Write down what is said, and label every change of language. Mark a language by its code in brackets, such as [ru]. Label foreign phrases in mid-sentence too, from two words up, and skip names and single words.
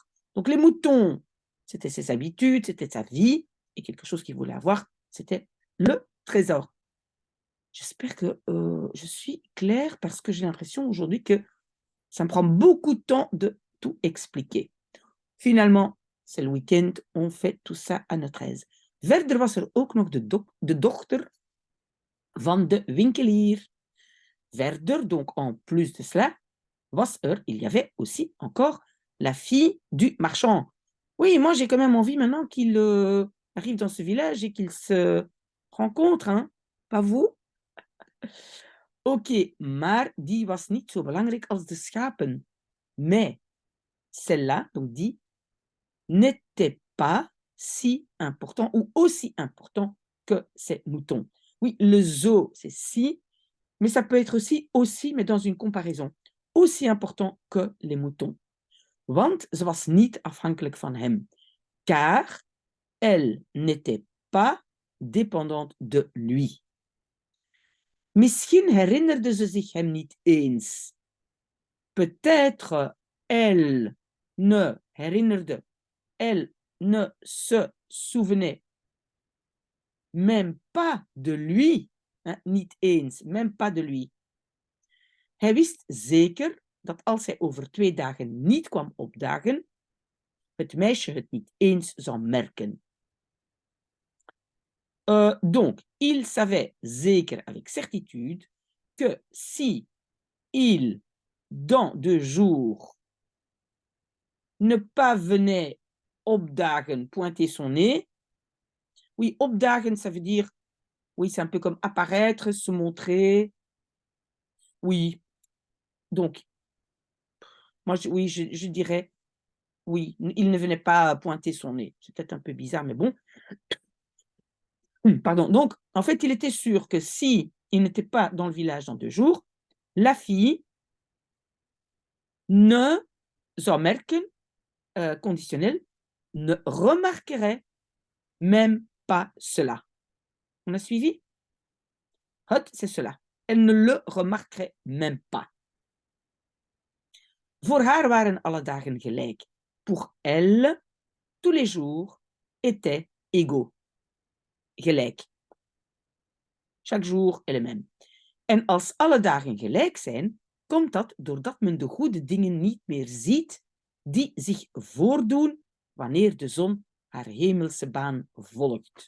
[fr] Donc les moutons, c'était ses habitudes, c'était sa vie, et quelque chose qu'il voulait avoir, c'était le trésor. J'espère que je suis claire parce que j'ai l'impression aujourd'hui que ça me prend beaucoup de temps de tout expliquer. Finalement, c'est le week-end, on fait tout ça à notre aise. [nl] Verder was ook nog de dochter van de winkelier. Verder, [fr] donc en plus de cela, il y avait aussi encore la fille du marchand. Oui, moi j'ai quand même envie maintenant qu'il arrive dans ce village et qu'il se rencontre, hein? Pas vous? [nl] Oké, maar die was niet zo belangrijk als de schapen. [fr] Mais celle-là, donc die, n'était pas si important ou aussi important que ces moutons. Oui, le zoo, c'est si, mais ça peut être aussi, mais dans une comparaison. Aussi important que les moutons. [nl] Want ze was niet afhankelijk van hem. [fr] Car elle n'était pas dépendante de lui. [nl] Misschien herinnerde ze zich hem niet eens. [fr] Peut-être elle ne herinnerde, elle ne se souvenait même pas de lui, hein, [nl] niet eens, [fr] même pas de lui. [nl] Hij wist zeker dat als hij over 2 dagen niet kwam opdagen, het meisje het niet eens zou merken. [fr] Donc, il savait zeker avec certitude que si il, dans 2 jours, ne pas venait opdagen, pointer son nez. Oui, opdagen, ça veut dire, oui, c'est un peu comme apparaître, se montrer. Oui, donc, moi, je dirais, oui, il ne venait pas pointer son nez. C'est peut-être un peu bizarre, mais bon. Pardon. Donc, en fait, il était sûr que si il n'était pas dans le village dans 2 jours, la fille ne [nl] zou merken, [fr] conditionnel, ne remarquerait même pas cela. On a suivi? Het, c'est cela. Elle ne le remarquerait même pas. [nl] Voor haar waren alle dagen gelijk. [fr] Pour elle, tous les jours étaient égaux. Gelijk. Chaque jour est le même. [nl] En als alle dagen gelijk zijn, komt dat doordat men de goede dingen niet meer ziet die zich voordoen wanneer de zon haar hemelse baan volgt.